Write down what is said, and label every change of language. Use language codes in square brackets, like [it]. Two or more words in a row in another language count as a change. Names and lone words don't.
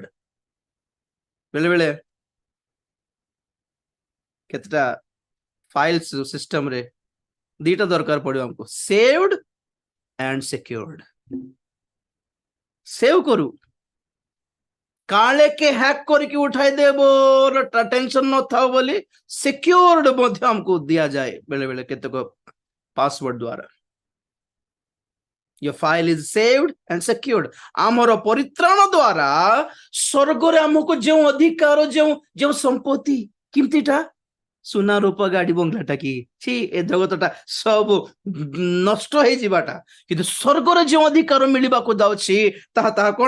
[or] ବେଳେ ବେଳେ କେତେଟା [en] files system [or] ରେ ଦିଟା ଦରକାର ପଡିବ ଆମକୁ, [en] saved and secured. [or] ସେଭ୍ କରୁ, କାଳେ କେ ହ୍ୟାକ୍ କରିକି ଉଠାଇ ଦେବ ଟେନସନ ନଥାଉ ବୋଲି ସିକ୍ୟୁର୍ଡ ମଧ୍ୟ ଆମକୁ ଦିଆଯାଏ ବେଳେ ବେଳେ କେତେକ ପାସୱାର୍ଡ ଦ୍ୱାରା। [en] Your file is saved and secured. [or] ଆମର ପରିତ୍ରାଣ ଦ୍ୱାରା ସ୍ୱର୍ଗରେ ଆମକୁ ଯେଉଁ ଅଧିକାର, ଯେଉଁ ସମ୍ପତ୍ତି, କେମିତିଟା ସୁନା ରୂପ ଗାଡି ବଙ୍ଗଳାଟା କି ଛି ଏ ଜଗତଟା ସବୁ ନଷ୍ଟ ହେଇଯିବାଟା, କିନ୍ତୁ ସ୍ୱର୍ଗରେ ଯେଉଁ ଅଧିକାର ମିଳିବାକୁ ଯାଉଛି ତାହା କଣ?